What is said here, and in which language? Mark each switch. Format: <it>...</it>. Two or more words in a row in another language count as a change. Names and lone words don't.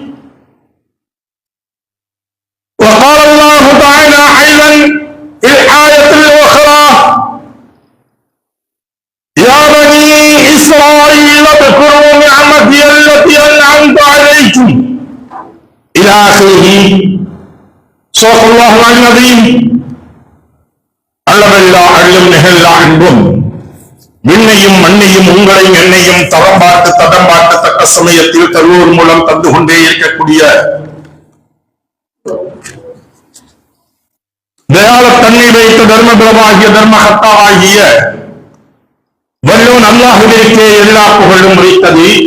<ar>وقال الله تعالى أيضا في الآية الأخرى: يا بني إسرائيل اذكروا نعمتي التي أنعمت عليكم إلى آخره. صدق الله العظيم.</ar> <ta>அளவெல்லா அழியும் நிகழ்லா அன்பும் விண்ணையும் மண்ணையும் உங்களையும் என்னையும் தரம் பார்த்து தடம் பார்த்து தக்க சமயத்தில் தருவோர் மூலம் தந்து கொண்டே இருக்கக்கூடிய தயால தன்னை வைத்த தர்மபுரமாகிய தர்மகத்தாவாகிய வல்லோன் அல்லாஹுவிற்கே எல்லா புகழும் உரைத்தது.</ta>